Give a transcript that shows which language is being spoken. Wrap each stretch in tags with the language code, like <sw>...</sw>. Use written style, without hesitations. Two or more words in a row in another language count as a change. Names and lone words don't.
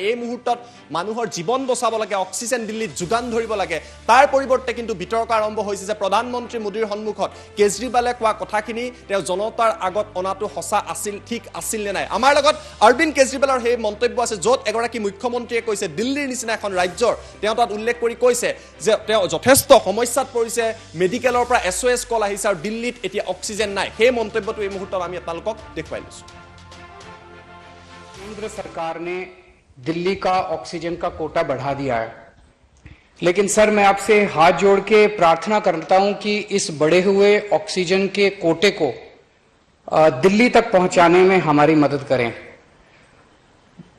<as>এই মুহূৰ্তত মানুহৰ জীৱন বচাব লাগে, অক্সিজেন দিল্লীত যোগান ধৰিব লাগে, তাৰ পৰিৱৰ্তে কিন্তু বিতৰ্ক আৰম্ভ হৈছে যে প্ৰধানমন্ত্ৰী মোদীৰ সন্মুখত কেজৰিৱালে কোৱা কথাখিনি তেওঁ জনতাৰ আগত অনাটো সঁচা আছিল, ঠিক আছিল নে নাই। আমাৰ লগত অৰবিন্দ কেজৰিৱালৰ সেই মন্তব্য আছে, য'ত এগৰাকী মুখ্যমন্ত্ৰীয়ে কৈছে দিল্লীৰ নিচিনা এখন ৰাজ্যৰ, তেওঁ তাত উল্লেখ কৰি কৈছে যে তেওঁ যথেষ্ট সমস্যাত পৰিছে, মেডিকেলৰ পৰা</as> <en>SOS call</en> <as>আহিছে আৰু দিল্লীত এতিয়া অক্সিজেন নাই। সেই মন্তব্যটো এই মুহূৰ্তত আমি আপোনালোকক দেখুৱাই লৈছোঁ।</as> <hi>केंद्र सरकार ने दिल्ली का ऑक्सीजन का कोटा बढ़ा दिया है, लेकिन सर मैं आपसे हाथ जोड़ के प्रार्थना करता हूं कि इस बढ़े हुए ऑक्सीजन के कोटे को दिल्ली तक पहुंचाने में हमारी मदद करें।</hi>